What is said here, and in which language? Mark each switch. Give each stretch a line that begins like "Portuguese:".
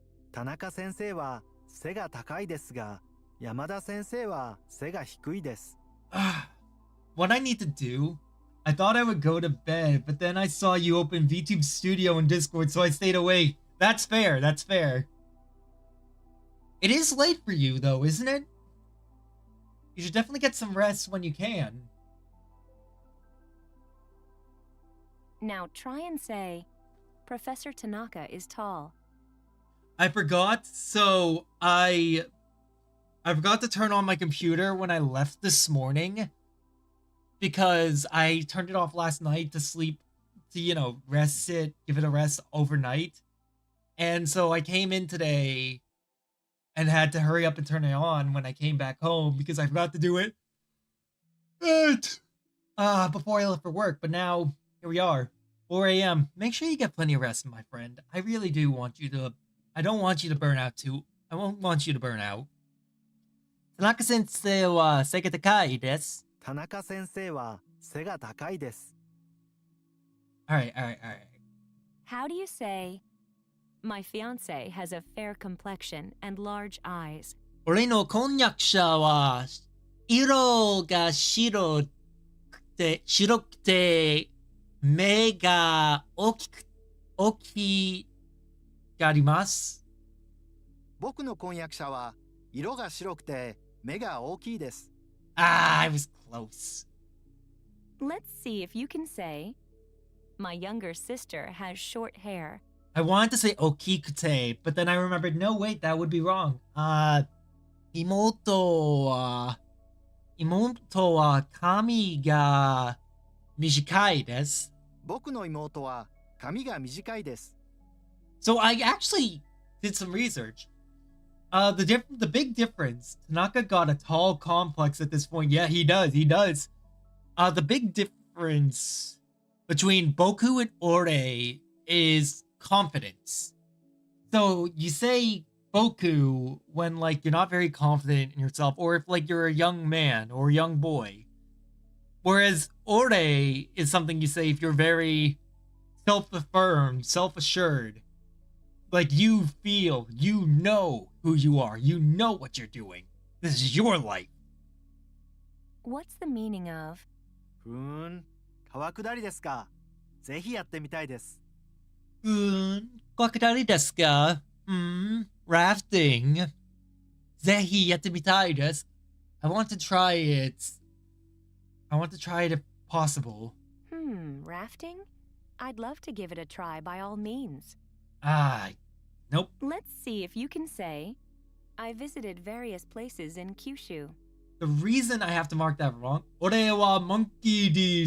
Japanese: 田中先生は背が高いですが、山田先生は背が低いです。
English: What I need to do? I thought I would go to bed, but then I saw you open VTube Studio and Discord, so I stayed awake. That's fair, that's fair. It is late for you, though, isn't it? You should definitely get some rest when you can. Now try and say, Professor Tanaka is tall. I forgot, so I forgot to turn on my computer when I left this morning because I turned it off last night to sleep, to, you know, rest it, give it a rest overnight. And so I came in today and had to hurry up and turn it on when I came back home because I forgot to do it before I left for work. But now, here we are, 4 a.m. Make sure you get plenty of rest, my friend. I really do want you to... I don't want you to burn out too. I won't want you to burn out.
Japanese: Tanaka-sensei wa sei ga takai desu. 田中先生は背が高いです。
English: Alright. How do you say, my fiancé has a fair complexion and large eyes?
Japanese: 俺の婚約者は色が白くて目が大きがあります。僕の婚約者は色が白くて目が大きいです。
English: I was close. Let's see if you can say, my younger sister has short hair. I wanted to say okikute, but then I remembered, no, wait, that would be wrong.
Japanese: 妹は髪が短いです。僕の妹は髪が短いです。
English: So I actually did some research. The big difference, Tanaka got a tall complex at this point. Yeah, he does. The big difference between Boku and Ore is confidence. So you say Boku when like you're not very confident in yourself, or if like you're a young man or a young boy. Whereas Ore is something you say if you're very self-affirmed, self-assured. Like you feel, you know who you are, you know what you're doing. This is your life. What's the meaning of?
Japanese: 川下りですか。ぜひやってみたいです。川下りですか。
English: Rafting.
Japanese: ぜひやってみたいです。
English: I want to try it. I want to try it if possible. Rafting? I'd love to give it a try by all means. Nope. Let's see if you can say, I visited various places in Kyushu. the reason I have to mark that wrong,
Japanese: 俺は
English: Monkey D.